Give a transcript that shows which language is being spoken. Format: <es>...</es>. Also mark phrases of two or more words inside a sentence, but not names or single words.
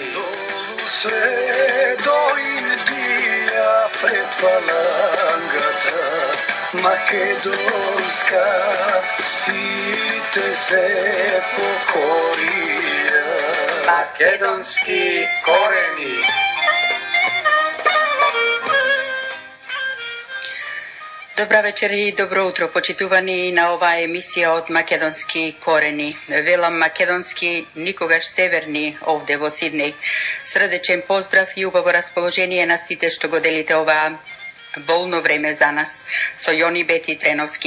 <mk>sve do Indija, pred Falangata, makedonska, stite se pokorija. Makedonski koreni. Добра вечер и добро утро, почитувани на оваа емисија од Македонски корени. Велам македонски, никогаш северни, овде во Сиднеј. Срдечен поздрав и убаво расположение на сите што го делите оваа болно време за нас, со Јони Бети Треновски.</mk>